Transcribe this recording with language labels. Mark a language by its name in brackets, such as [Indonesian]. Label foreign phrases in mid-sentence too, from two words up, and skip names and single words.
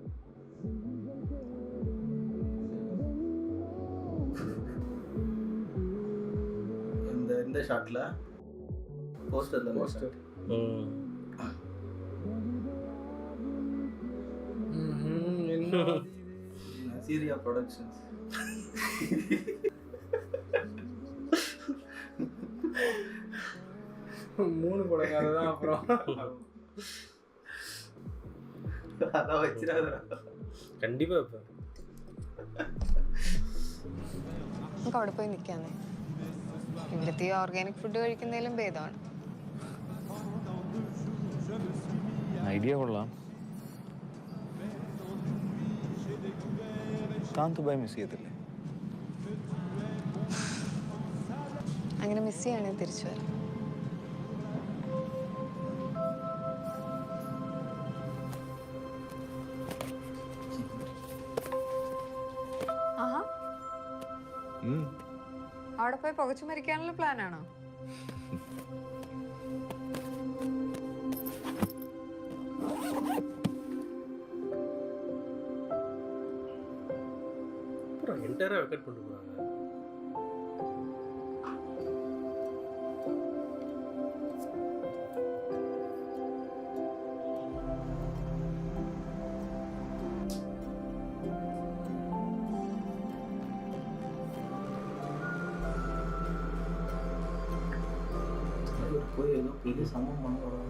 [Tamil] இந்த ஷாட்ல போஸ்டர் சீரியா ப்ரொடக்ஷன்ஸ். மூணு படம் கதை தான். அப்புறம் அதான் வச்சிடாத. [Malayalam] കണ്ടിപ്പാ ഇപ്പൊ നമുക്ക് അവിടെ പോയി നിൽക്കാന്നേ. ഇവിടുത്തെ ഓർഗാനിക് ഫുഡ് കഴിക്കുന്നതിലും ഭേദമാണ്. ഐഡിയ കൊള്ളാം. കാന്ത് ദുബായ് മിസ് ചെയ്യത്തില്ലേ? അങ്ങനെ മിസ് ചെയ്യുകയാണെങ്കിൽ തിരിച്ചു വരാം. ആഹാ, അവിടെ പോയി പുകച്ചു മരിക്കാനുള്ള പ്ലാനാണോ? [Tamil] அப்புறம் என்டையரா வெக்கேட் பண்ணிட்டு போறாங்க. போய் ஏதோ பெரிய சம்பவம் பண்ண